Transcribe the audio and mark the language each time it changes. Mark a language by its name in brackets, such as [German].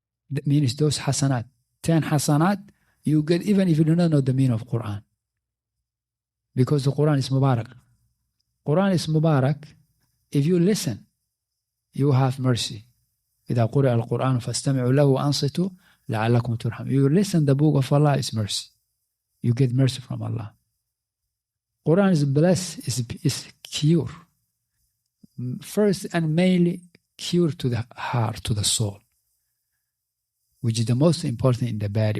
[English] That means those hasanat, 10 hasanat, you get even if you do not know the meaning of Quran. Because the Quran is Mubarak. Quran is Mubarak. If you listen, you have mercy. [Arabic] إذا قرأ القرآن فاستمعوا له وأنصتوا لعلكم ترحمون. [English] You listen, the book of Allah is mercy. You get mercy from Allah. Quran is blessed, is cure. First and mainly cure to the heart, to the soul, which is the most important in the body.